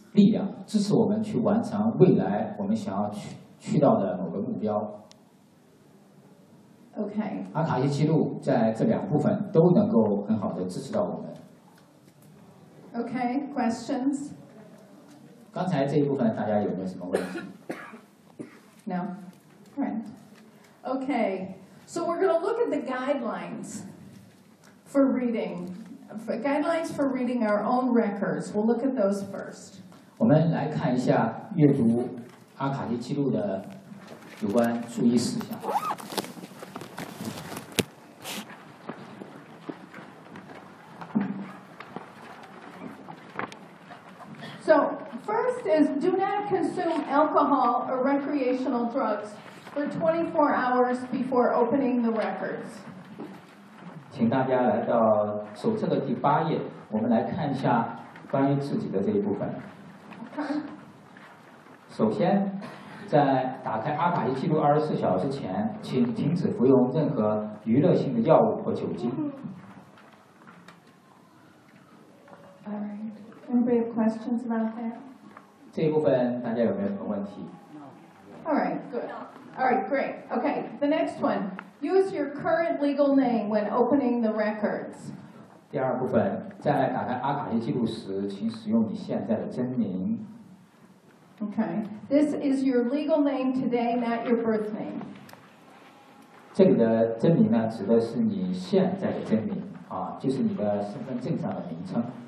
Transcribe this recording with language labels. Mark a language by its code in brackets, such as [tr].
[zh] 力量，支持我们去完成未来我们想要 去到的某个目标。 [en] OK， [zh] 阿卡西记录在这两部分都能够很好的支持到我们。 [en] OK， questions？ [zh] 刚才这一部分大家有没有什么问题？ [en] No， right？ OK， so we're going to look at the guidelines for reading. Guidelines for reading our own records. We'll look at those first. [zh] 我们来看一下阅读阿卡西记录的有关注意事项。 [en] So, first is do not consume alcohol or recreational drugs for 24 hours before opening the records. [zh] 请大家来到手册的第八页，我们来看一下关于自己的这一部分。首先，在打开阿卡西记录24小时前，请停止服用任何娱乐性的药物或酒精。 [en] Anybody have questions about that? [zh] 这一部分大家有没有什么问题？ [en] Alright, good. Alright, great. Okay, the next one. Use your current legal name when opening the records. [zh] 第二部分，在打开阿卡西记录时，请使用你现在的真名。 [en] Okay, this is your legal name today, not your birth name. [zh] 这里的真名呢，指的是你现在的真名，啊，就是你的身份证上的名称。